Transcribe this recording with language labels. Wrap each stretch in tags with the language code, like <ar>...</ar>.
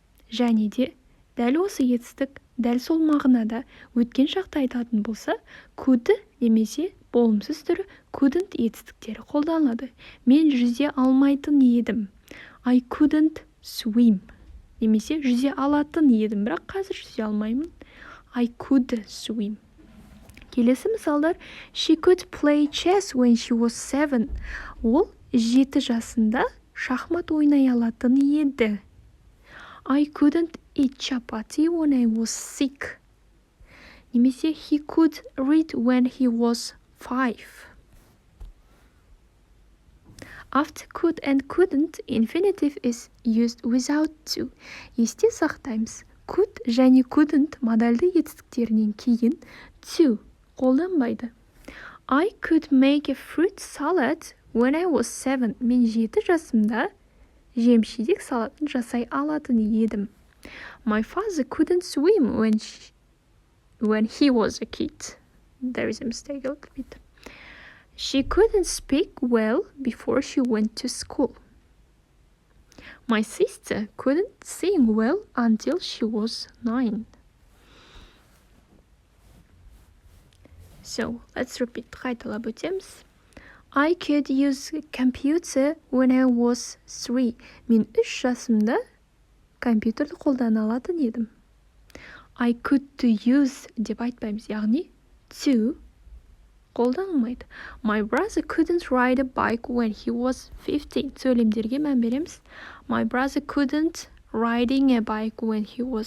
<kk>Және де дәл осы етістік дәл сол мағынада өткен шақта айтатын болса, could немесе болымсыз түрі couldn't етістіктері қолданылады. Мен жүзе алмайтын едім.</kk> <en>I couldn't swim.</en> <kk>Немесе жүзе алатын едім, бірақ қазір жүзе алмаймын.</kk> <en>I could swim.</en> <kk>Келесі мысалдар,</kk> <en>she could play chess when she was 7.</en> <kk>Ол 7 жасында шахмат ойнай алатын еді.</kk> <en>I couldn't eat chapati when I was sick.</en> <kk>Немесе</kk> <en>he could read when he was 5. After could and couldn't, infinitive is used without to.</en> <kk>Есте сақтаймыз. Could және couldn't модальды етістіктерінен кейін to қолданбайды.</kk> <en>I could make a fruit salad when I was 7.</en> <kk>Мен 7 жасымда жемшедек салатын жасай алатын едім.</kk> <en>My father couldn't swim when he was a kid. There is a mistake a little bit. She couldn't speak well before she went to school. My sister couldn't sing well until she was 9. So, let's repeat.</en> <kk>Қайталап өтеміз.</kk> <en>I could use a computer when I was 3.</en> <kk>Мен 3 жасымда компьютерді қолдана алатын едім.</kk> <en>I could to use</en> <kk>деп айтпаймыз. Яғни,</kk> <en>to</en> <kk>қолданылмайды.</kk> <en>My brother couldn't ride a bike when he was 15.</en> <kk>Сөйлемдерге мән береміз.</kk> <en>My brother couldn't riding a bike when he was</en>